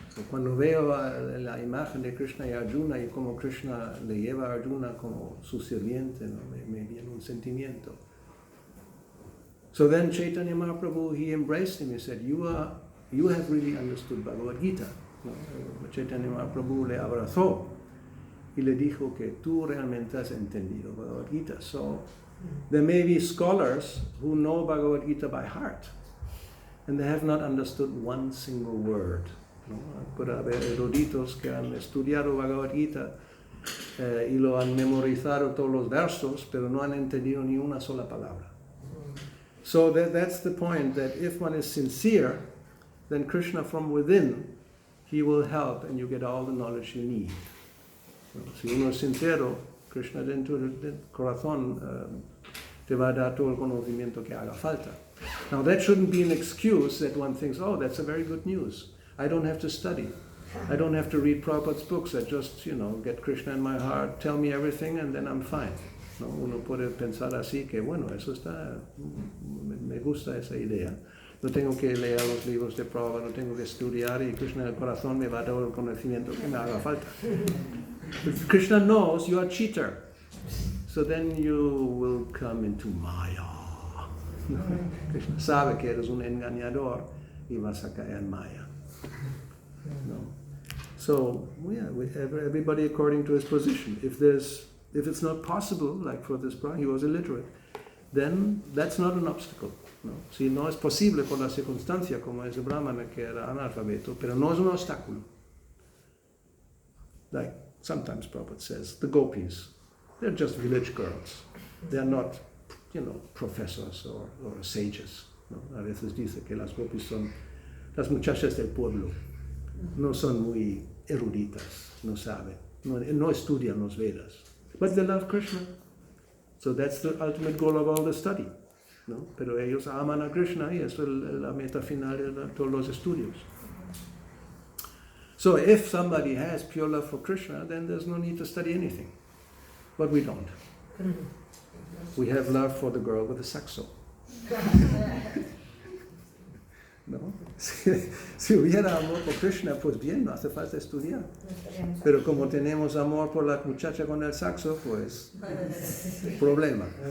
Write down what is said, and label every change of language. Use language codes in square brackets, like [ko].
[es] Cuando veo la imagen de Krishna y Arjuna y como Krishna le lleva a Arjuna como su sirviente, ¿no? me viene un sentimiento. [en] So then Chaitanya Mahaprabhu, he embraced him. He said, you have really understood Bhagavad Gita. [es] ¿No? Chaitanya Mahaprabhu le abrazó y le dijo que tú realmente has entendido Bhagavad Gita. [en] So there may be scholars who know Bhagavad Gita by heart and they have not understood one single word. [es] ¿No? Puede haber eruditos que han estudiado Bhagavad Gita y lo han memorizado todos los versos, pero no han entendido ni una sola palabra. [en] So that's the point, that if one is sincere, then Krishna from within, he will help and you get all the knowledge you need. [es] Si uno es sincero, Krishna dentro del corazón te va a dar todo el conocimiento que haga falta. [en] Now that shouldn't be an excuse that one thinks, oh, that's a very good news. I don't have to study. I don't have to read Prabhupada's books. I just, get Krishna in my heart, tell me everything, and then I'm fine. [es] ¿No? Uno puede pensar así que, bueno, eso está, me gusta esa idea. No tengo que leer los libros de Prabhupada, no tengo que estudiar y Krishna en el corazón me va a dar el conocimiento que me haga falta. [en] But Krishna knows you are a cheater. So then you will come into Maya. [es] Krishna sabe que eres un engañador y vas a caer en Maya. No. [en] So, yeah, everybody according to his position. If it's not possible, like for this brahman, he was illiterate, then that's not an obstacle. [es] No. Si no es posible por la circunstancia, como ese brahmana que era analfabeto, pero no es un obstáculo. [en] Like sometimes Prabhupada says, the gopis, they're just village girls. They're not, professors or sages. [es] No. A veces dice que las gopis son las muchachas del pueblo. No son muy eruditas, no saben, no estudian los Vedas. [en] But they love Krishna. So that's the ultimate goal of all the study. [es] ¿No? Pero ellos aman a Krishna y eso es la meta final de todos los estudios. [en] So if somebody has pure love for Krishna, then there's no need to study anything. But we don't. We have love for the girl with the saxo. [es] ¿No? Si hubiera amor por Krishna, pues bien, no hace falta estudiar. Pero como tenemos amor por la muchacha con el saxo, pues problema.